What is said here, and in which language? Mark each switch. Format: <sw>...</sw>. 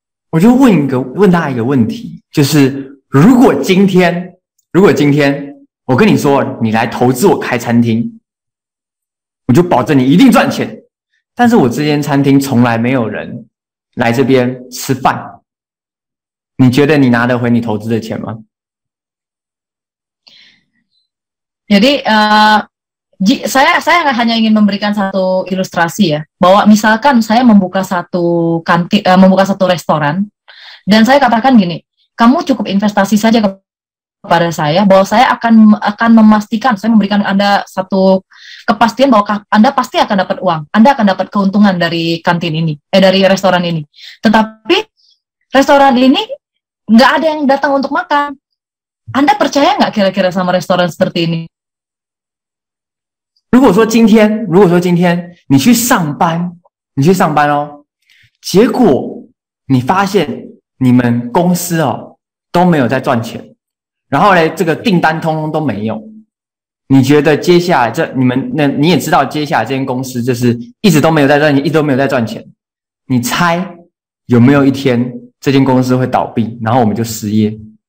<zh>我就问大家一个问题，就是如果今天我跟你说你来投资我开餐厅，我就保证你一定赚钱，但是我这间餐厅从来没有人来这边吃饭，你觉得你拿得回你投资的钱吗？</zh> <id>Jadi saya hanya ingin memberikan satu ilustrasi ya, bahwa misalkan saya membuka satu kantin, membuka satu restoran, dan saya katakan gini, kamu cukup investasi saja kepada saya, bahwa saya akan memastikan, saya memberikan Anda satu kepastian bahwa Anda pasti akan dapat uang, Anda akan dapat keuntungan dari kantin ini, dari restoran ini. Tetapi restoran ini nggak ada yang datang untuk makan. Anda percaya nggak kira-kira sama restoran seperti ini?</id> <zh>如果说今天你去上班哦，结果你发现你们公司哦都没有在赚钱，然后呢这个订单通通都没有，你觉得接下来你也知道接下来这间公司就是一直都没有在赚钱，一直都没有在赚钱，你猜有没有一天这间公司会倒闭，然后我们就失业？</zh>